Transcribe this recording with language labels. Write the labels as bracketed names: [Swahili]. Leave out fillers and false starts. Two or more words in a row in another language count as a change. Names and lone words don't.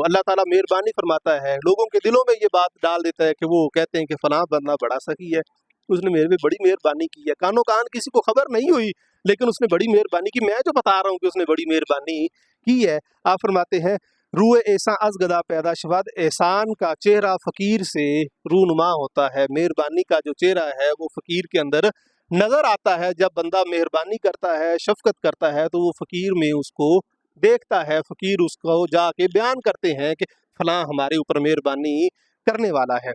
[Urdu] اللہ تعالیٰ مہربانی فرماتا ہے، لوگوں کے دلوں میں یہ بات ڈال دیتا ہے کہ وہ کہتے ہیں کہ فلاں بندہ بڑا سخی ہے، اس نے میرے پہ بڑی مہربانی کی ہے، کانوں کان کسی کو خبر نہیں ہوئی لیکن اس نے بڑی مہربانی کی، میں جو بتا رہا ہوں کہ اس نے بڑی مہربانی کی ہے۔ آپ فرماتے ہیں [Persian] روح احسان از گدا پیدا شود، [Urdu] احسان کا چہرہ فقیر سے رونما ہوتا ہے، مہربانی کا جو چہرہ ہے وہ فقیر کے اندر نظر آتا ہے۔ جب بندہ مہربانی کرتا ہے، شفقت کرتا ہے تو وہ فقیر میں اس کو دیکھتا ہے، فقیر اس کو جا کے بیان کرتے ہیں کہ فلاں ہمارے اوپر مہربانی کرنے والا ہے۔